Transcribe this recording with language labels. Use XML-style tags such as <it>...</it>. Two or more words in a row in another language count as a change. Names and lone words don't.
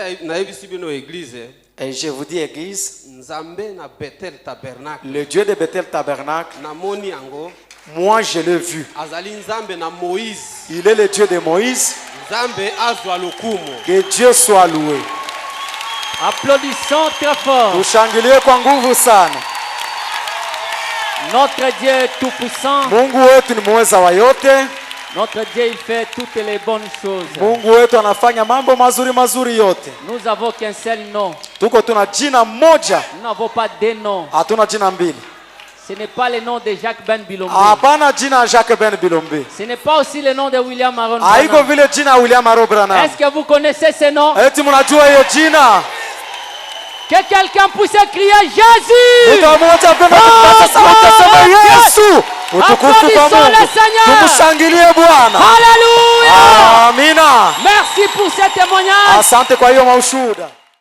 <fr>et je vous dis, église, le Dieu de Bethel Tabernacle, moi je l'ai vu. Il est le Dieu de Moïse. Que Dieu soit loué. Applaudissons très fort. Notre Dieu est tout puissant.</fr> <sw>Mungu wetu ni muweza wa yote.</sw> <fr>Notre Dieu il fait toutes les bonnes choses.</fr> <sw>Mungu wetu anafanya mambo mazuri mazuri yote.</sw> <fr>Nous avons qu'un seul nom.</fr> <sw>Tuko tuna jina moja.</sw> <fr>Nous n'avons pas deux noms.</fr> <sw>Hatuna jina mbili.</sw> <fr>Ce n'est pas le nom de Jacques Ben Bilombe.</fr> <sw>Hapana jina Jacques Ben Bilombe.</sw> <fr>Ce n'est pas aussi le nom de William Aaron.</fr> <sw>Haiko vile jina William Aaron Branham.</sw> <fr>Est-ce que vous connaissez ce nom?</fr> <sw>Eti mnajua hiyo jina?</sw> <fr>Que quelqu'un puisse crier Jésus.</fr> <sw>Mtamoja pema tutasema Yesu. Utukufu kwa Mungu. Tumshangilie Bwana. Hallelujah. Amina.</sw> <fr>Merci pour ce témoignage.</fr> <sw>Asante kwa hiyo maushuhuda.</sw>